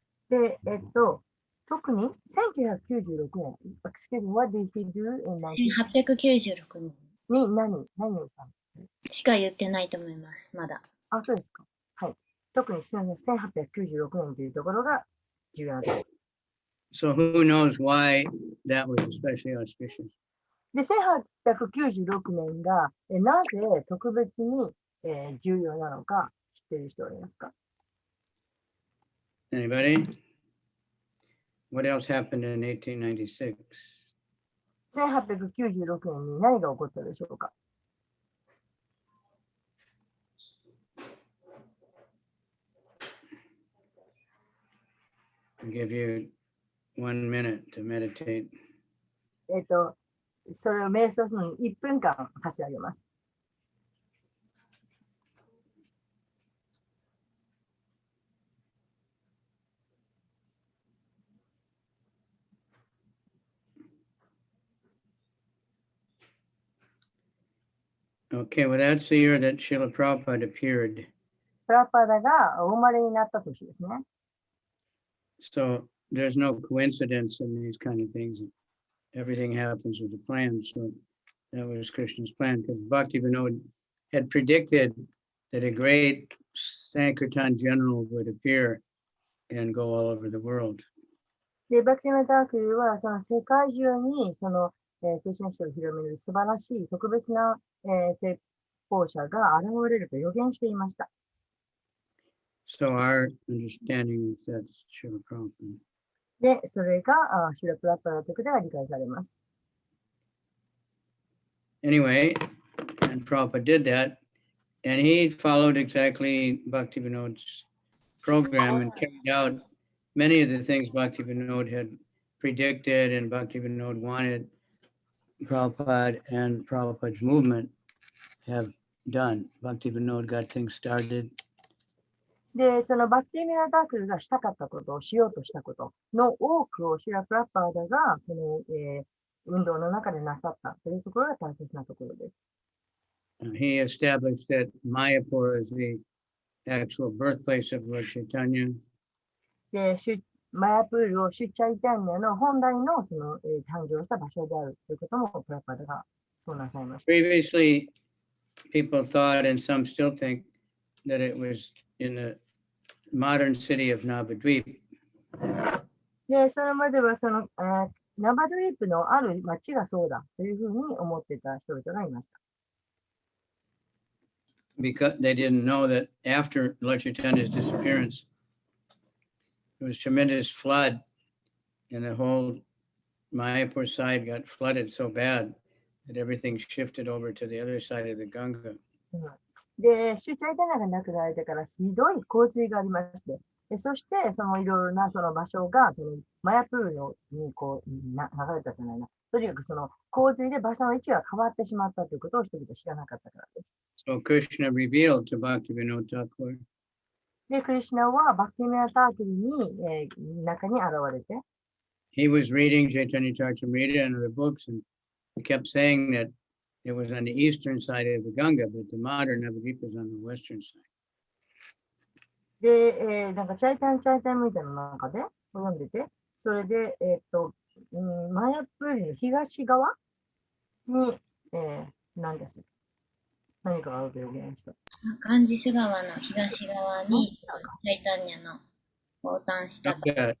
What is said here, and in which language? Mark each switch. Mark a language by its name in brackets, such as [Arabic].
[Japanese] で、特に1996年、 [English] Excuse me, what did he do in [Japanese] 1896年に何をしたのしか言ってないと思います、まだ。あ、そうですか。はい。特に1896年というところが重要なところ。 [English] So who knows why that was especially auspicious? [Japanese] で、1896年がなぜ特別に、重要なのか知っている人はいますか？ [English] Anybody? What else happened in 1896? [Japanese] 1896年に何が起こったでしょうか？ [English] I'll give you 1 minute to meditate. [Japanese] それを瞑想するのに1分間差し上げます。 [English] Okay, well, that's the year that Srila Prabhupada appeared. [Japanese] プラパダがお生まれになった年ですね。 [English] So there's no coincidence in these kind of things. Everything happens with a plan. So that was Krishna's plan, because Bhakti Vinod had predicted that a great Sankirtan general would appear and go all over the world. [Japanese] で、バクティメタークルはその世界中にその、クリシュナ史を広める素晴らしい特別な、説法者が現れると予言していました。 [English] So our understanding is that's Srila Prabhupada. [Japanese] で、それがシュラプラッパラということが理解されます。 [English] Anyway, and Prabhupada did that, and he followed exactly Bhaktivinoda's program and carried out many of the things Bhaktivinoda had predicted and Bhaktivinoda wanted Prabhupada and Prabhupada's movement have done. Bhaktivinoda got things started. [Japanese] で、そのバクティミナタークルがしたかったことをしようとしたことの多くをシュラプラッパーダがこの、運動の中でなさったというところが大切なところです。 [English] He established that Mayapur is the actual birthplace of Lord Chaitanya. [Japanese] で、マヤプールをシュチャイタンニャの本来のその、誕生した場所であるということもプラッパーダがそうなさいました。 [English] Previously, people thought, and some still think, that it was in the modern city of Navadvip. [Japanese] で、それまではその、ナバドゥイープのある町がそうだというふうに思っていた人々がいました。 [English] Because they didn't know that after Lord Chaitanya's disappearance, there was tremendous flood, and the whole Mayapur side got flooded so bad that everything shifted over to the other side of the Ganga. [Japanese] で、シュチャイタンニャが亡くなられてからひどい洪水がありまして、でそしてそのいろいろなその場所がそのマヤプールのにこう流れたじゃないな。とにかくその洪水で場所の位置が変わってしまったということを人々知らなかったからです。 [English] So Krishna revealed to Bhaktivinoda Thakur. [Japanese] で、クリシュナはバクティミナタークルに、中に現れて、 [English] He was reading Chaitanya Charitamrita and other books, and he kept saying that it was on the eastern side of the Ganga, but the modern Navadvip is on the western side. [Japanese] で、なんかチャイタンみたいなの中で読んでて、それで、マヤプールの東側に、何です何かがあると予言した。ガンジス川の東側にチャイタンニャの降誕した場所